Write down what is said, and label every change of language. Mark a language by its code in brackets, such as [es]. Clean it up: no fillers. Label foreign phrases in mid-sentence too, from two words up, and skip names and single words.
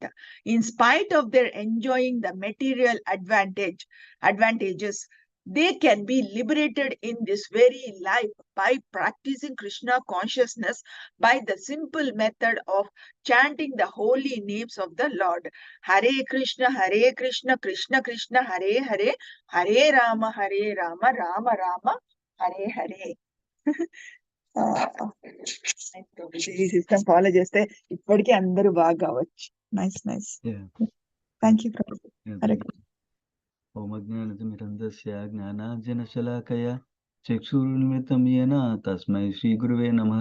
[en] In spite of their enjoying the material advantages, they can be liberated in this very life by practicing Krishna consciousness by the simple method of chanting the holy names of the Lord. Hare Krishna, Krishna Krishna, Hare Hare, Hare Rama, Rama Rama, Hare Hare. [te] ఈ [en] system follow [te] చేస్తే ఇప్పటికీ అందరూ బాగా కావచ్చు. [en] nice nice. thank you. హరే [sa] ओं अज्ञानतिमिरन्धस्य ज्ञानाञ्जनशलाकय चक्षुर्निमित्तं येन तस्मै श्री गुरुवे नमः.